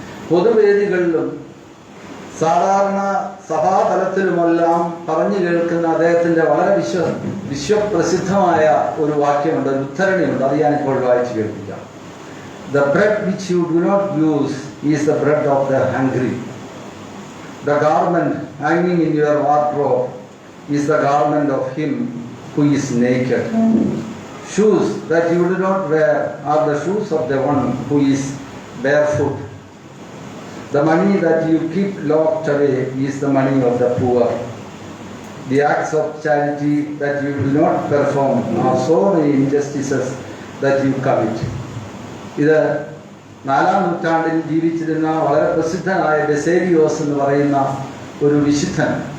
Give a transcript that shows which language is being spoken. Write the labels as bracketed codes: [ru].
[ml] പൊതുവേദികളിലും സാധാരണ സഭാതലത്തിലുമെല്ലാം പറഞ്ഞു കേൾക്കുന്ന അദ്ദേഹത്തിൻ്റെ വളരെ വിശ്വപ്രസിദ്ധമായ ഒരു വാക്യമുണ്ട്, ഒരു ഉദ്ധരണിയുണ്ട്. അത് ഞാനിപ്പോൾ വായിച്ചു കേൾപ്പിക്കാം. [en] The bread which you do not use is the bread of the hungry. The garment hanging in your wardrobe is the garment of him who is naked. Shoes that you do not wear are the shoes of the one who is barefoot. The money that you keep locked away is the money of the poor. The acts of charity that you do not perform are so many injustices that you commit. [ml] ഇത് 4-ാം നൂറ്റാണ്ടിൽ ജീവിച്ചിരുന്ന വളരെ പ്രസിദ്ധനായ ബസേലിയോസ് എന്ന് പറയുന്ന ഒരു വിശുദ്ധൻ.